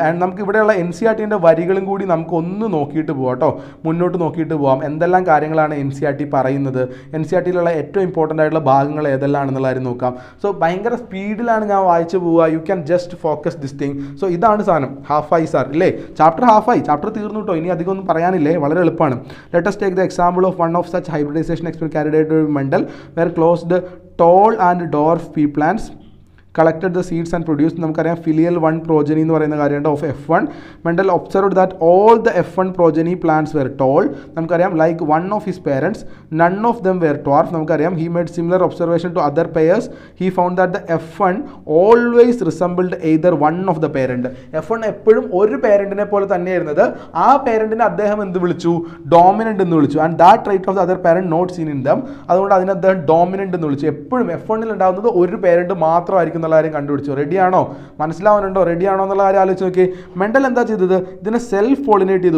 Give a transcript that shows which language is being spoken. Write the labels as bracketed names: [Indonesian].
[Malayalam] And നമുക്ക് ഇവിടെയുള്ള NCERTൻ്റെ വരികളും കൂടി നമുക്ക് ഒന്ന് നോക്കിയിട്ട് പോകാം കേട്ടോ, മുന്നോട്ട് നോക്കിയിട്ട് പോകാം. എന്തെല്ലാം കാര്യങ്ങളാണ് NCERT പറയുന്നത്, NCERTയിലുള്ള ഏറ്റവും ഇമ്പോർട്ടൻ്റ് ആയിട്ടുള്ള ഭാഗങ്ങൾ ഏതെല്ലാമാണെന്നുള്ള കാര്യം നോക്കാം. സോ ഭയങ്കര സ്പീഡിലാണ് ഞാൻ വായിച്ചു പോവുക. [English] You can just focus this thing. [Malayalam] So ഇതാണ് സാധനം. ഹാഫ് ആയി സാർ ഇല്ലേ? ചാപ്റ്റർ ഹാഫായി, ചാപ്റ്റർ തീർന്നു കേട്ടോ. ഇനി അധികം ഒന്നും പറയാനില്ലേ, വളരെ എളുപ്പമാണ്. [English] let us take the example of one of such hybridization experiment carried out by Mendel, where closed tall and dwarf pea plants collected the seeds and produced, [Malayalam] നമുക്കറിയാം filial 1 progeny എന്ന് പറയുന്ന കാര്യമുണ്ട് [English] of F1. Mendel observed that all the F1 progeny plants were tall. നമുക്കറിയാം like one of his parents, none of them were dwarf. നമുക്കറിയാം he made similar observation to other pairs. He found that the F1 always resembled either one of the parent. [Malayalam] F1 എപ്പോഴും ഒരു പേരൻറ്റിനെ പോലെ തന്നെയായിരുന്നത്. ആ പേരൻറ്റിനെ അദ്ദേഹം എന്ത് വിളിച്ചു? Dominant എന്ന് വിളിച്ചു. [English] And that trait of the other parent not seen in them. [Malayalam] അതുകൊണ്ട് അതിനെ അദ്ദേഹം ഡോമിനൻ്റ് എന്ന് വിളിച്ചു. എപ്പോഴും F1 ഉണ്ടാകുന്നത് ഒരു പേരൻറ്റ് മാത്രമായിരിക്കും എന്നുള്ള കാര്യം കണ്ടുപിടിച്ചു. റെഡിയാണോ? മനസ്സിലാവാനുണ്ടോ? റെഡിയാണോ എന്നുള്ള കാര്യം ആലോചിച്ച് നോക്കി. മെൻഡൽ എന്താ ചെയ്തത്? ഇതിനെ സെൽഫ് പോളിനേറ്റ് ചെയ്തു.